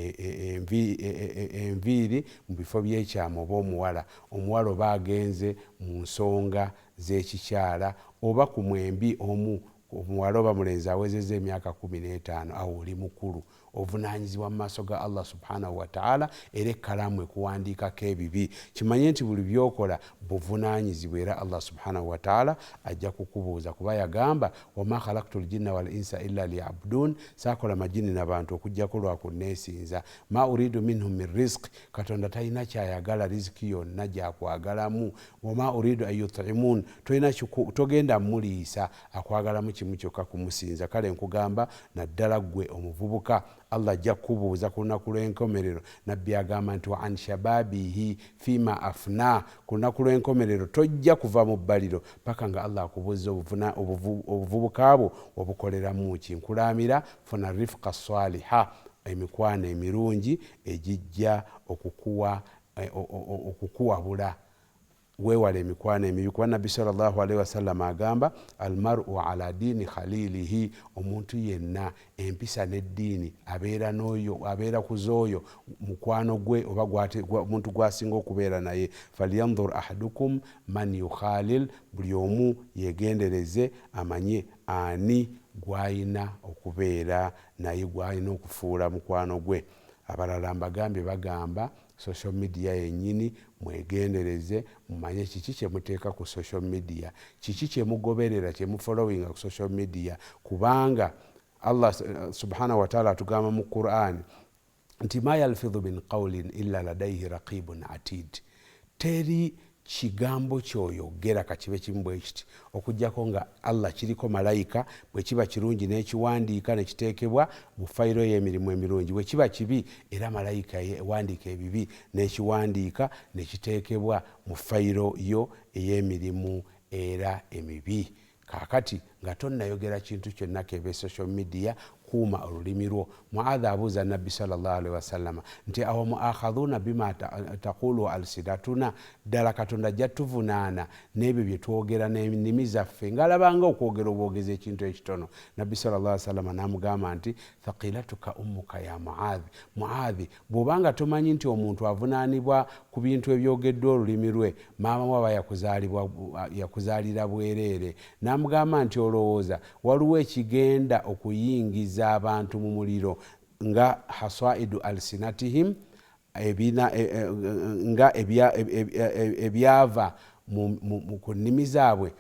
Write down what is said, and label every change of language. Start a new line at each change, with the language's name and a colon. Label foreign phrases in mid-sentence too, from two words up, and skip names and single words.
Ganda: enviiri mu bifo by'ekyama oba omuwala oba agenze mu nsonga z'ekikyala oba ku mwembi omuwala oba mulenzi awezezza emyaka 15, awo oli mukulu, ovunanyizibwa mu maaso ga
Arabic: الله سبحانه وتعالى,
Ganda: era ekkalamu ekuwandiikako ebibi. Kimanye nti buli byokola buvunanyizibwa, era
Arabic: الله سبحانه وتعالى
Ganda: ajja kukubuuza, kuba yagamba
Arabic: وما خلقت الجن والإنس إلا ليعبدون,
Ganda: saakola majini n'abantu okujjako lwa kunneesinza.
Arabic: ما أريد منهم من رزق,
Ganda: katonda talina kyayagala riziki yonna gyakwagalamu.
Arabic: وما أريد أن يطعمون,
Ganda: togenda muliisa, akwagalamu kimu kyokka, kumusinza. Kale nkugamba naddala gwe omuvubuka, Allah ajja kubuuza ku lunaku lw'enkomerero. Nabbi agamba nti
Arabic: وعن شبابه فيما أفنى,
Ganda: ku lunaku lw'enkomerero tojja kuva mu bbaliro paka nga Allah akubuuza obuvubuka bwo obukoleramu ki. Nkulaamira funa
Arabic: رفقة صالحة,
Ganda: emikwano emirungi egijja okukuwabula. Weewale emikwano emibi, kuba Nabbi
Arabic: صلى الله عليه وسلم
Ganda: agamba
Arabic: المرء على دين خليله,
Ganda: omuntu yenna empisa n'eddiini abeera ku z'oyo mukwano gwe oba omuntu gwasinga okubeera naye.
Arabic: فلينظر أحدكم من يخالل,
Ganda: buli omu yegendereze amanye ani gwayina okubeera naye, gwayina okufuula mukwano gwe. Abalala mbagambye bagamba
English: social media
Ganda: yennyini mwegendereze, mumanye kiki kye muteeka ku
English: social media,
Ganda: kiki kye mugoberera, kye mufollowinga ku
English: social media,
Ganda: kubanga
Arabic: الله سبحانه وتعالى
Ganda: atugamba mu Qur'an nti
Arabic: ما يلفظ من قول إلا لديه رقيب عتيد.
Ganda: Teri kigambo kyoyogera kakibe kimu bwe kiti okujjako nga Allah kiriko malayika, bwe kiba kirungi n'ekiwandiika ne kiteekebwa mu fayiro y'emirimu emirungi, bwe kiba kibi era malayika ewandiika ebibi n'ekiwandiika ne kiteekebwa mu fayiro yo ey'emirimu era emibi. Kaakati nga tonnayogera kintu kyonna kebe
English: social media,
Ganda: okukuuma olulimi lwo. Muadhi abuuza nabbi
Arabic: صلى الله عليه وسلم
Ganda: nti
Arabic: أوا مؤاخذون بما تقول السدتنا,
Ganda: ddala Katonda jatuvunaana n'ebyo bye twogera n'ennimi zaffe ng'alabanga okwogera obwogezi ekintu ekitono. Nabbi
Arabic: صلى الله عليه وسلم
Ganda: n'amugamba nti
Arabic: ثكلتك أمك يا معاذ,
Ganda: Muadhi bw'obanga tomanyi nti omuntu avunaanibwa ku bintu ebyogeddwa olulimi lwe, maama waba yakuzaalira bwereere. N'amugamba nti olowooza waliwo ekigenda okuyingiza abantu mu muliro nga
Arabic: حصائد ألسنتهم,
Ganda: nga ebyava ku nnimi zaabwe.